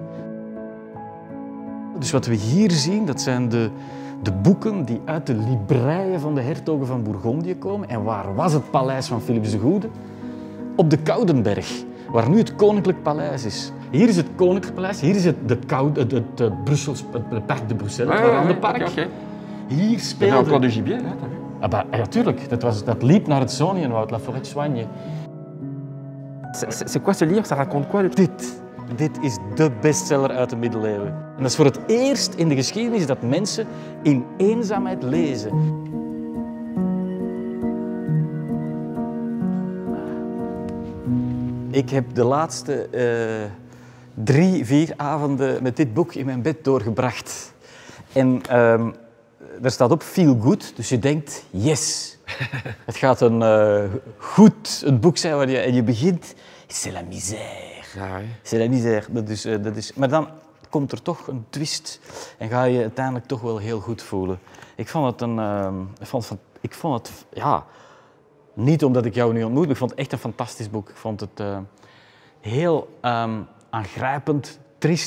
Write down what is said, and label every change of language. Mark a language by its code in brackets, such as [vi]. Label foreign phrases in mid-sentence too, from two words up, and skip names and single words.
[nl] Dus wat we hier zien, dat zijn de boeken die uit de libreien van de hertogen van Bourgondië komen. En waar was het paleis van Philips de Goede? Op de Koudenberg, waar nu het Koninklijk Paleis is. Hier is het Koninklijk Paleis, hier is het Parc de Bruxelles, het Warandenpark. Okay. Hier speelde... [fr] Il y encore du gibier, là, t'as vu? Ah bah, [nl] ja, tuurlijk. Dat liep naar het Zoniënwoud, La Forêt de Soigne. [fr] C'est quoi ce livre? Ça raconte quoi? [nl] Dit is de bestseller uit de middeleeuwen. En dat is voor het eerst in de geschiedenis dat mensen in eenzaamheid lezen. Ik heb de laatste 3, 4 avonden met dit boek in mijn bed doorgebracht. En daar staat op [en] feel good, [nl] dus je denkt yes. Het gaat een boek zijn waar je begint. [fr] C'est la misère. Ah, oui. C'est la misère. [nl] Dat is, maar dan komt er toch een twist en ga je uiteindelijk toch wel heel goed voelen. Ik vond het niet omdat ik jou nu ontmoet, maar ik vond het echt een fantastisch boek. Ik vond het heel aangrijpend, triest.